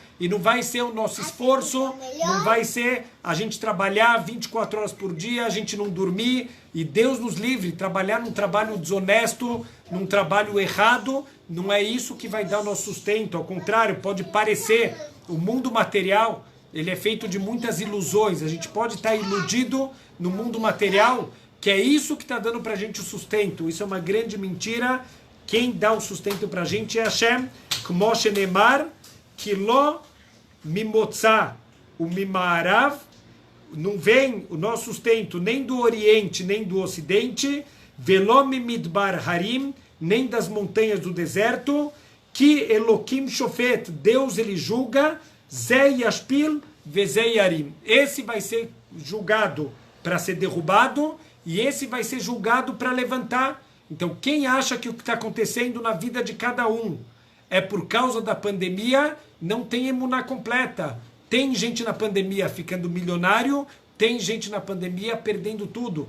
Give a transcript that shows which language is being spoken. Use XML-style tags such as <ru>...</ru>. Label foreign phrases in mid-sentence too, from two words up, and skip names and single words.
<pt>E não vai ser o nosso esforço, não vai ser a gente trabalhar 24 horas por dia, a gente não dormir, e Deus nos livre, trabalhar num trabalho desonesto, num trabalho errado, não é isso que vai dar o nosso sustento. Ao contrário, pode parecer, o mundo material, ele é feito de muitas ilusões. A gente pode estar iludido no mundo material, que é isso que está dando para a gente o sustento. Isso é uma grande mentira. Quem dá o sustento para a gente é Hashem,</pt> <he>Kmo shenemar, Kilo mimotzá, o mimarav,</he> <pt>não vem o nosso sustento nem do Oriente, nem do Ocidente,</pt> <he>velom midbar harim,</he> <pt>nem das montanhas do deserto, que</pt> <he>Elokim shofet,</he> <pt>Deus ele julga,</pt> <he>Zé yashpil, vezé yarim.</he> <pt>Esse vai ser julgado para ser derrubado, e esse vai ser julgado para levantar. Então, quem acha que o que está acontecendo na vida de cada um é por causa da pandemia, não tem emuná completa. Tem gente na pandemia ficando milionário, tem gente na pandemia perdendo tudo.</pt>